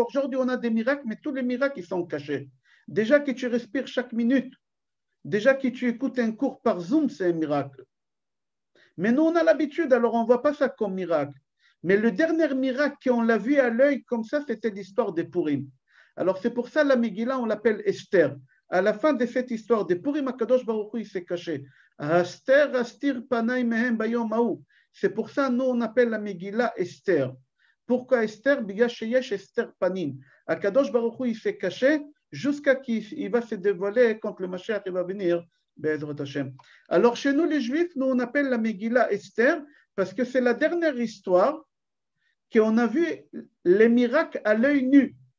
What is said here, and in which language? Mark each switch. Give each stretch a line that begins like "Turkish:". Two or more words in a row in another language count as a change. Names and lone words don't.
French: Aujourd'hui, on a des miracles, mais tous les miracles, ils sont cachés. Déjà que tu respires chaque minute, déjà que tu écoutes un cours par Zoom, c'est un miracle. Mais nous, on a l'habitude, alors on ne voit pas ça comme miracle. Mais le dernier miracle qu'on l'a vu à l'œil comme ça, c'était l'histoire des Purim. Alors c'est pour ça la Megillah, on l'appelle Esther. À la fin de cette histoire des Purim, Akadosh Baruch Hu, il s'est caché. Esther,
Hebrew: אסתיר פני מהם ביום ההוא.
French: C'est pour ça nous on appelle la Megillah Esther. Pourquoi Esther?
Hebrew: ביגה שיש הסתר פנים.
French: Akadosh Baruch Hu, il s'est caché jusqu'à qu'il va se dévoiler quand le Mashiach va venir. Alors chez nous les Juifs, nous on appelle la Megillah Esther parce que c'est la dernière histoire qu'on a vu les miracles à l'œil nu.